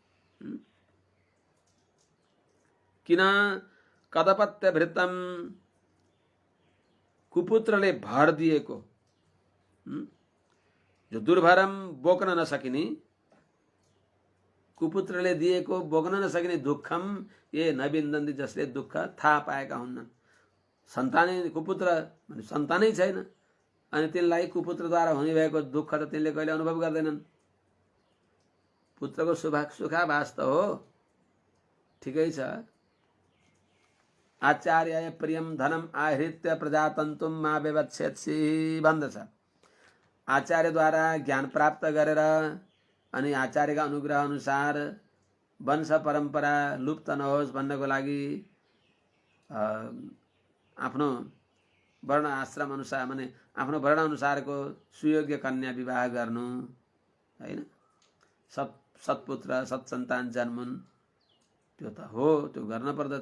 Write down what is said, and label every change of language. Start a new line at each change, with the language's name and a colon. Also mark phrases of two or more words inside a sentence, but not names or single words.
Nepali: किन कदपत्यभृतं कुपुत्रले भर दिएको, जो दुर्भरम बोक्न नसकिने, कुपुत्रले दिएको बोक्न नसकिने
Sanskrit: दुःखम ये नबिन्दन्ति,
Nepali: जसले दुःख थाहा पाएका हुन्नन्। सन्तानै कुपुत्र भने सन्तानै छैन, अनि तिनलाई कुपुत्रद्वारा हुने भएको दुःख त तिनले कहिले अनुभव गर्दैनन्। पुत्रको सुखाभास त हो, ठिकै छ।
Sanskrit: आचार्य प्रियम धनम आहृत्य प्रजातन्तुम मा विवच्छेत्सि भन्दछ।
Nepali: आचार्यद्वारा ज्ञान प्राप्त गरेर अनि आचार्यका अनुग्रह अनुसार वंश परम्परा लुप्त नहोस् भन्नको लागि आफ्नो वर्ण आश्रम अनुसार माने आफ्नो वर्ण अनुसारको सुयोग्य कन्या विवाह गर्नु, हैन, सत्पुत्र सत्सन्तान जन्मुन्, त्यो त हो, त्यो गर्न पर्दछ।